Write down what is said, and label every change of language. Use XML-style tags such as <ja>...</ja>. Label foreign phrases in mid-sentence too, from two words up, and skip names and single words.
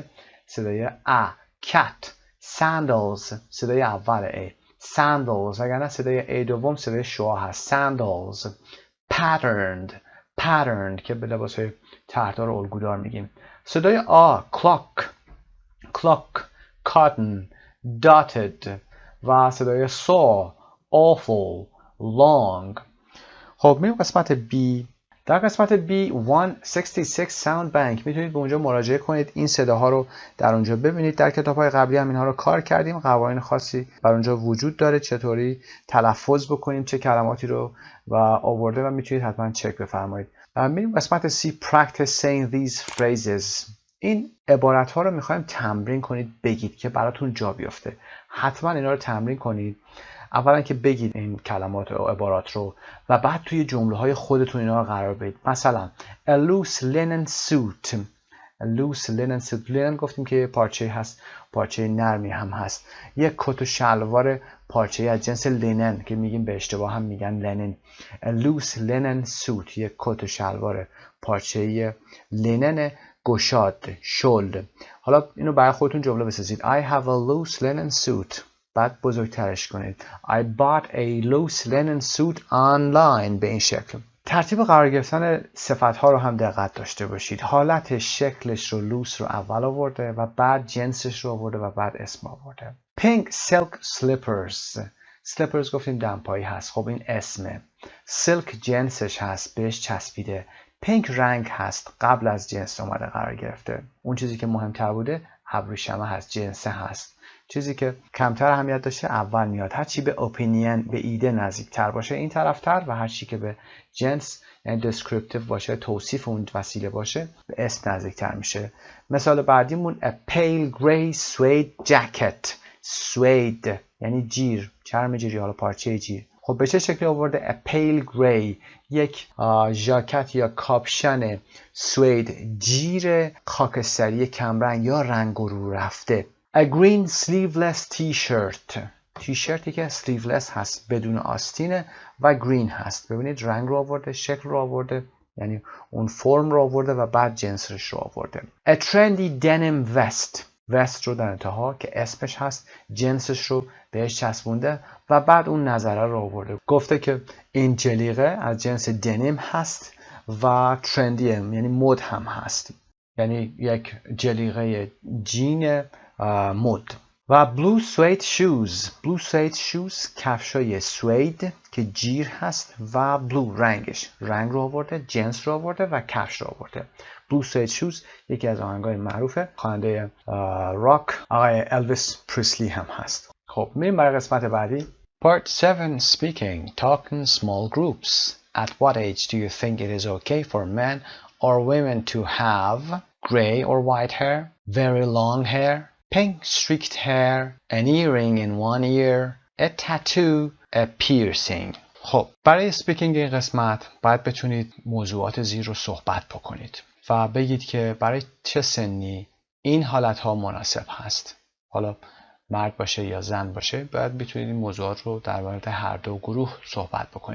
<fa>صدای cat. sandals، صدای اول ای، sandals. وگرنه صدای ای دوم صدای شوا هست، sandals. patterned که به لباسهای طرحدار و الگودار میگیم. صدای clock.</fa> <en>cotton. dotted.</en> <fa>و صدای saw، awful، long. خب میریم قسمت B. در قسمت B 166 Sound Bank میتونید به اونجا مراجعه کنید، این صداها رو در اونجا ببینید. در کتاب‌های قبلی هم اینها رو کار کردیم. قوانین خاصی بر اونجا وجود داره چطوری تلفظ بکنیم، چه کلماتی رو و آورده و میتونید حتما چک بفرمایید. میریم قسمت C.</fa> <en>Practice saying these phrases.</en> <fa>این عبارت ها رو میخوایم تمرین کنید بگید که براتون جا بیفته. حتما اینا رو تمرین کنید. اولا که بگید این کلمات و عبارات رو و بعد توی جمله های خودتون اینا رو قرار بدید. مثلا</fa> <en>a loose linen suit. a loose linen suit.</en> <fa>linen گفتیم که پارچه هست، پارچه نرمی هم هست. یک کت و شلوار پارچه از جنس لینن که میگیم به اشتباه هم میگن لنن.</fa> <en>a loose linen suit.</en> <fa>یک کت و شلوار پارچه لینن گشاد، شل. حالا اینو برای خودتون جمله بسازید.</fa> <en>I have a loose linen suit.</en> <fa>بعد بزرگترش کنید.</fa> <en>I bought a loose linen suit online.</en> <fa>به این شکل. ترتیب قرار گرفتن صفت‌ها رو هم دقت داشته باشید. حالت شکلش رو لوس رو اول آورده و بعد جنسش رو آورده و بعد اسم آورده.</fa> <en>Pink silk slippers.</en> <fa>slippers گفتیم دمپایی هست. خب این اسمه. silk جنسش هست، بهش چسبیده. پینک رنگ هست، قبل از جنس اومده قرار گرفته. اون چیزی که مهمتر بوده ابریشمه هست، جنسه هست. چیزی که کمتر اهمیت داشته اول میاد. هر چی به اپینین، به ایده نزدیکتر باشه این طرفتر و هر چی که به جنس یعنی descriptive باشه، توصیف اون وسیله باشه، به اسم نزدیکتر میشه. مثال بعدیمون</fa> <en>a pale gray suede jacket.</en> <fa>suede یعنی جیر، چرم جیری، حالا پارچه جیر. خب به چه شکلی آورده؟</fa> <en>a pale gray</en> <fa>یک ژاکت یا کاپشن سوید جیر خاکستری کمرنگ یا رنگ رو رفته.</fa> <en>A green sleeveless t-shirt.</en> <fa>تیشرتی که sleeveless هست، بدون آستینه و green هست. ببینید رنگ رو آورده، شکل رو آورده، یعنی اون فرم رو آورده و بعد جنسش رو آورده.</fa> <en>A trendy denim vest.</en> <fa>وست رو در انتها که اسمش هست، جنسش رو بهش چسبونده و بعد اون نظره رو آورده. گفته که این جلیقه از جنس دنیم هست و ترندیه، یعنی مد هم هست، یعنی یک جلیقه جین مد. و</fa> <en>blue suede shoes. blue suede shoes</en> <fa>کفشای سوید که جیر هست و blue رنگش، رنگ رو آورده، جنس رو آورده و کفش رو آورده.</fa> <en>blue suede shoes</en> <fa>یکی از آهنگای معروف خواننده راک آقای الویس پریسلی هم هست. خب میریم برای قسمت بعدی.</fa> <en>Part 7 Speaking. Talk in small groups. At what age do you think it is okay for men or women to have gray or white hair, very long hair, pink streaked hair, an earring in one ear, a tattoo, a piercing.</en> <fa>خب برای سپیکینگ این قسمت باید بتونید موضوعات زیر رو صحبت بکنید و بگید که برای چه سنی این حالتها مناسب هست. حالا مرد باشه یا زن باشه باید بتونید این موضوعات رو در مورد هر دو گروه صحبت بکنید.</fa>